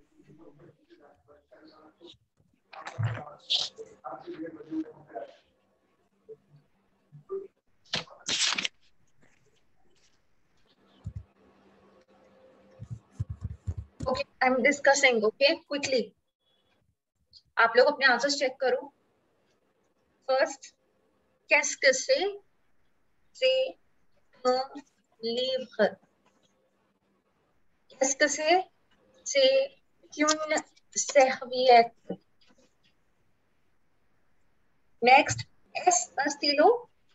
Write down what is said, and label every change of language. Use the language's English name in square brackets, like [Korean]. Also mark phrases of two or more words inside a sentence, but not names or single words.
[English] Okay, I'm discussing. Okay, quickly. [Hindi] आप लोग अपने आंसर्स चेक करो. First, [French] qu'est-ce que c'est un livre? Qu'est-ce que c'est une serviette. Next, est-ce un stylo?